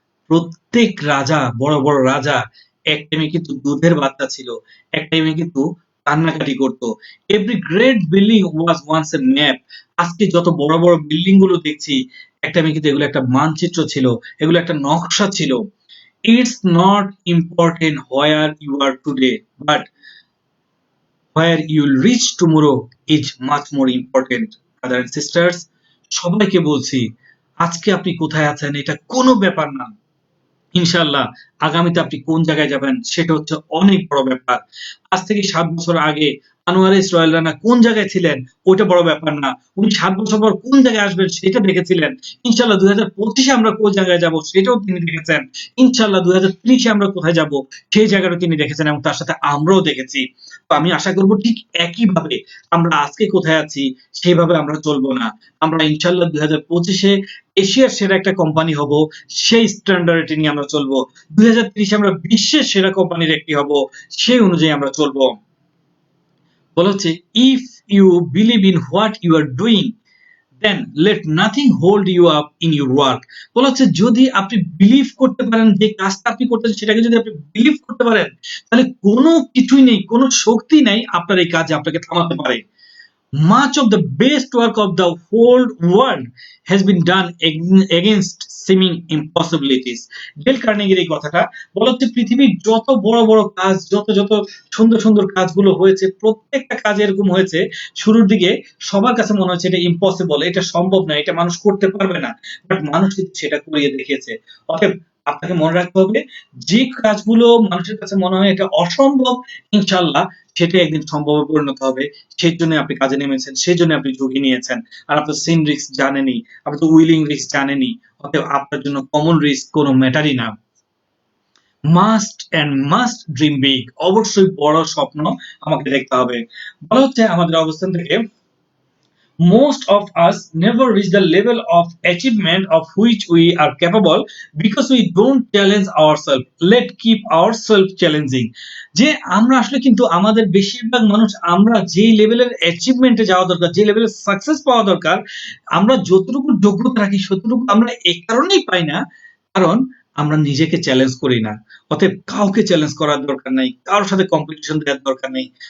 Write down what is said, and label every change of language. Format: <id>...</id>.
<bn>প্রত্যেক রাজা, বড় বড় রাজা এক টাইমে কিন্তু দুধের বাচ্চা ছিল, এক টাইমে কিন্তু কান্নাকাটি করতো।</bn> <en>Every great building was once a map.</en> <bn>আজকে যত বড় বড় বিল্ডিং গুলো দেখছি, এক টাইমে কিন্তু এগুলো একটা মানচিত্র ছিল, এগুলো একটা নকশা ছিল।</bn> <en>It's not important where you are today, but where you'll reach tomorrow is much more important. Brothers and sisters,</en> <bn>সবাইকে বলছি, আজকে আপনি কোথায় আছেন এটা কোনো ব্যাপার না। ইনশাআল্লাহ আগামীতে আপনি কোন জায়গায় যাবেন সেটা হচ্ছে অনেক বড় ব্যাপার। আজ থেকে 7 বছর আগে আনোয়ার ইসরায়েল রানা কোন জায়গায় ছিলেন ওইটা বড় ব্যাপার না। উনি 7 বছর পর কোন জায়গায় আসবেন সেটা দেখেছিলেন। ইনশাআল্লাহ 2025 এ আমরা কোন জায়গায় যাব সেটাও তিনি দেখেছেন। ইনশাআল্লাহ 2030 এ আমরা কোথায় যাব সেই জায়গাটাও তিনি দেখেছেন, এবং তার সাথে আমরাও দেখেছি। তো আমি আশা করব ঠিক একইভাবে আমরা আজকে কোথায় আছি সেভাবে আমরা চলবো না। আমরা ইনশাআল্লাহ 2025 এ এশিয়ার সেরা একটা কোম্পানি হব, সেই স্ট্যান্ডার্ড নিয়ে আমরা চলবো। 2030 আমরা বিশ্বের সেরা কোম্পানির একটি হব, সেই অনুযায়ী আমরা চলবো। বলা হচ্ছে,</bn> <en>If you believe in what you are doing, then let nothing hold you up in your work.</en> <bn>বলা হচ্ছে, যদি আপনি বিলিভ করতে পারেন, যে কাজটা আপনি করতেছেন সেটাকে যদি আপনি বিলিভ করতে পারেন, তাহলে কোনো কিছুই নেই, কোনো শক্তি নাই আপনার এই কাজে আপনাকে থামাতে পারে।</bn> <en>Much of the best work of the whole world has been done against seeming impossibilities.</en> <bn>Del কার্নেগির এই কথাটা বলা হচ্ছে, পৃথিবীর যত বড় বড় কাজ, যত যত সুন্দর সুন্দর কাজগুলো হয়েছে, প্রত্যেকটা কাজ এরকম হয়েছে শুরুর দিকে সবার কাছে মনে হচ্ছে এটা ইম্পসিবল, এটা সম্ভব না, এটা মানুষ করতে পারবে না, বাট মানুষ কিন্তু সেটা করিয়ে দেখিয়েছে। অতএব আপনাকে মনে রাখতে হবে, যে কাজগুলো মানুষের কাছে মনে হয় এটা অসম্ভব, ইনশাআল্লাহ সেটা একদিন সম্ভবে পরিণত হবে। সেই জন্য আপনি কাজে নেমেছেন, সেই জন্য আপনি ঝুঁকি নিয়েছেন। আর আপনার সিন রিস্ক জানেনই, আপনি তো উইলিং রিস্ক জানেনই। অতএব আপনার জন্য কমন রিস্ক কোনো ম্যাটারই না।</bn> <en>must and must dream big,</en> <bn>অবশ্যই বড় স্বপ্ন আমাকে দেখতে হবে। বলা হচ্ছে আমাদের অবস্থান থেকে</bn> <en>most of us never reach the level of achievement of which we are capable because we don't challenge ourselves. Let keep ourselves challenging.</en> <bn>যে আমরা আসলে কিন্তু আমাদের বেশিরভাগ মানুষ আমরা যে লেভেলের অ্যাচিভমেন্টে যাওয়া দরকার, যে লেভেলের সাকসেস পাওয়া দরকার, আমরা যতটুকু যোগ্যতা রাখি ততটুকু আমরা এই কারণেই পাই না, কারণ আমরা নিজেকে চ্যালেঞ্জ করি না। অতএব কাউকে চ্যালেঞ্জ করার দরকার নাই, কারোর সাথে কম্পিটিশন দেওয়ার দরকার নেই।</bn>